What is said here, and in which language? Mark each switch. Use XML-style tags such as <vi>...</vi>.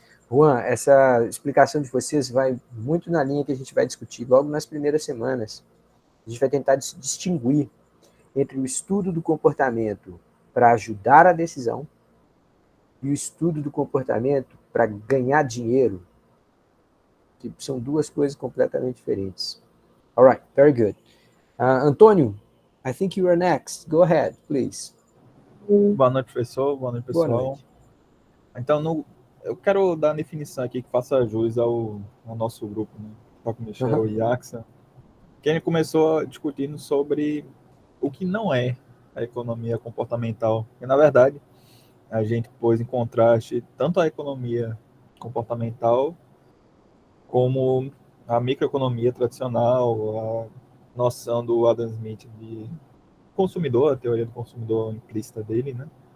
<pt>Juan, essa explicação de vocês vai muito na linha que a gente vai discutir logo nas primeiras semanas. A gente vai tentar distinguir entre o estudo do comportamento para ajudar a decisão e o estudo do comportamento para ganhar dinheiro, que são duas coisas completamente diferentes.</pt> <en>All right, very good. Antônio, I think you are next. Go ahead, please.</en> <pt>Boa noite, professor. Boa noite, pessoal. Boa noite. Então, eu quero dar uma definição aqui que faça jus ao nosso grupo, né? Toco Michel e Axa, que a gente começou discutindo sobre o que não é a economia comportamental. E, na verdade, a gente pôs em contraste tanto a economia comportamental como a microeconomia tradicional, a noção do Adam Smith de consumidor, a teoria do consumidor implícita dele, né?</pt>